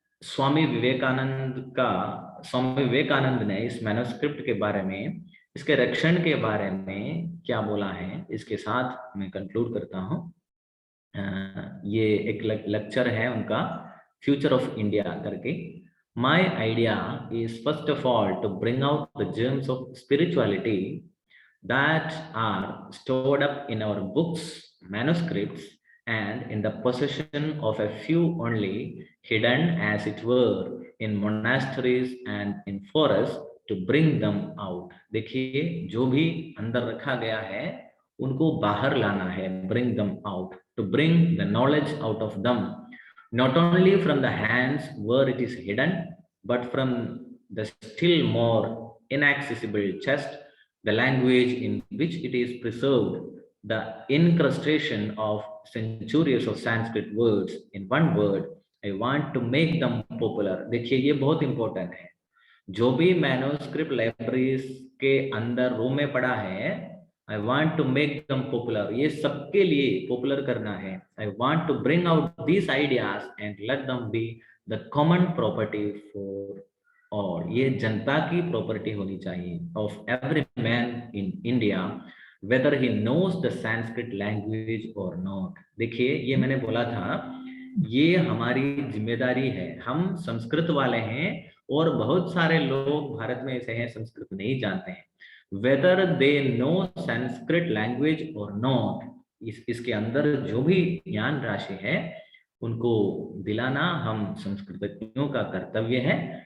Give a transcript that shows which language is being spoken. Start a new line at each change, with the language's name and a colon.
Hindi: स्वामी विवेकानंद ने इस मैन्युस्क्रिप्ट के बारे में, इसके रक्षण के बारे में क्या बोला है, इसके साथ मैं कंक्लूड करता हूँ। ये एक लेक्चर है उनका, फ्यूचर ऑफ इंडिया करके।
English: My idea is first of all to bring out the germs of spirituality that are stored up in our books, manuscripts, and in the possession of a few only, hidden as it were in monasteries and in forests, to bring them out.
Hindi: देखिए, जो भी अंदर रखा गया है उनको बाहर लाना है,
English: bring them out, to bring the knowledge out of them, not only from the hands where it is hidden, but from the still more inaccessible chest, the language in which it is preserved, the incrustation of centuries of Sanskrit words in one word. I want to make them popular.
Hindi: देखिए, ये बहुत important है। जो भी manuscript libraries के अंदर room में पड़ा है,
English: I want to make them popular.
Hindi: ये सबके लिए पॉपुलर करना है।
English: I want to bring out these ideas and let them be the common property for all.
Hindi: ये जनता की प्रॉपर्टी होनी चाहिए,
English: of every man in India, whether he knows the Sanskrit language or not.
Hindi: देखिए, ये मैंने बोला था, ये हमारी जिम्मेदारी है। हम संस्कृत वाले हैं और बहुत सारे लोग भारत में ऐसे हैं संस्कृत नहीं जानते हैं।
English: whether they know Sanskrit language or not,
Hindi: इसके अंदर जो भी ज्ञान राशि है उनको दिलाना हम संस्कृतज्ञों का कर्तव्य है।